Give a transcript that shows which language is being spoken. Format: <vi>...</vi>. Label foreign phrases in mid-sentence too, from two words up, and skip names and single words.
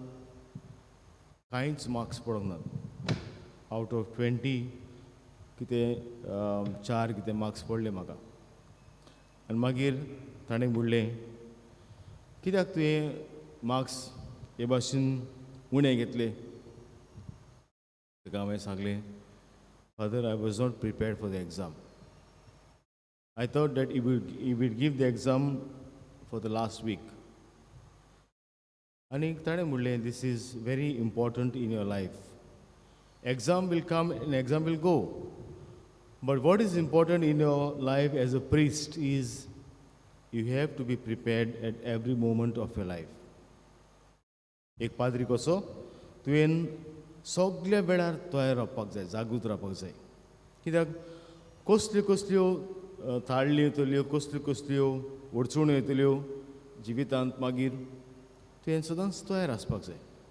<kok>कांयच मार्क्स पडोंक नात</kok> <en>out of</en> <kok>20 कितें 4 कितें मार्क्स पडले म्हाका आनी मागीर ताणें म्हणलें कित्याक तुवें मार्क्स हे भाशेन उणें घेतले ताका हांवें सांगलें</kok> <en>Father I was not prepared for the exam I thought that he would give the exam for the last week. And</en> <kok>ताणें म्हणलें</kok> <en>this is very important in your life. Exam will come and exam will go. But what is important in your life as a priest is you have to be prepared at every moment of your life.</en> <kok>एक पाद्री कसो तुवें सगळ्या वेळार तयार रावपाक जाय जागृत रावपाक जाय कित्याक कसल्यो कसल्यो ताळ्यो येतल्यो कसल्यो कसल्यो अडचण्यो येतल्यो जिवितांत मागीर तुवें सदांच तयार आसपाक जाय</kok>